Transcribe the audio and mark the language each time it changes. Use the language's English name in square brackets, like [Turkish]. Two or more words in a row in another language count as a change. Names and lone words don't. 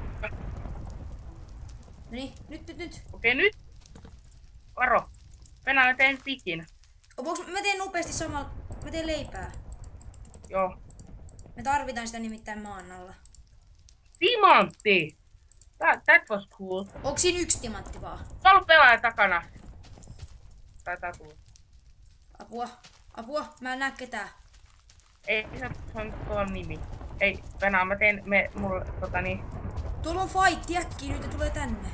[Finnish] Noniin, nyt. Okei, nyt. Varo. Venäjä teen pikin. Mä teen nopeasti samalla. Mä teen leipää. Joo. Me tarvitaan sitä nimittäin maan alla. Timantti! [English] That was cool. [Finnish] Onko siinä 1 timantti vaan? Tuolla pelaaja takana. Taitaa tulla. Apua, mä en näe ketään. Ei, se on tuo nimi. Ei, Venä, mä teen, mulla, Tuolla on fight, äkkiä nyt ja tulee tänne.